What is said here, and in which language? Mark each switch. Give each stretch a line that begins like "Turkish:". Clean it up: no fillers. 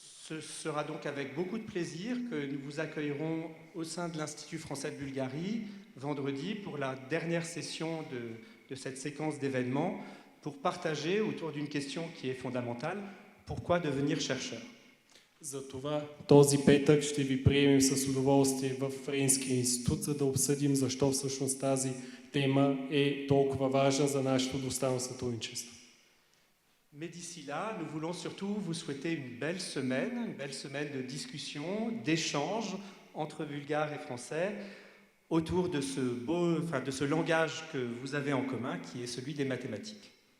French: Ce sera donc avec beaucoup de plaisir que nous vous accueillerons au sein de l'Institut français de Bulgarie vendredi pour la dernière session de cette séquence d'événements pour partager autour d'une question qui est fondamentale: pourquoi devenir chercheur?
Bulgarian: Затова този петък ще ви приемем с удоволствие в Френския институт, за да обсъдим защо всъщност тази тема е толкова важна за нашето двустранно сътрудничество.
French: Mais d'ici là, nous voulons surtout vous souhaiter une belle semaine de discussion, d'échange entre bulgares et français autour de ce langage que vous avez en commun, qui est celui des mathématiques.